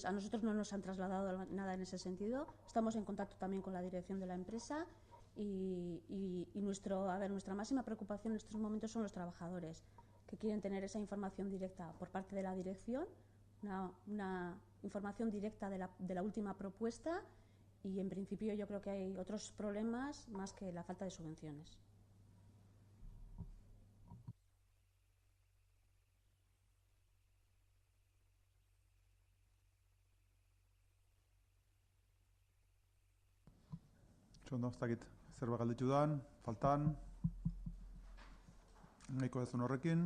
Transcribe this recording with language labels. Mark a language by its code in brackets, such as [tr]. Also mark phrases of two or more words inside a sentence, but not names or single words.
[es] A nosotros no nos han trasladado nada en ese sentido. Estamos en contacto también con la dirección de la empresa y nuestra máxima preocupación en estos momentos son los trabajadores, que quieren tener esa información directa por parte de la dirección, una información directa de la última propuesta. Y en principio yo creo que hay otros problemas más que la falta de subvenciones. [eu] Ondo, ez dakit, zerbait galditu dan, faltan, nahiko dezun horrekin.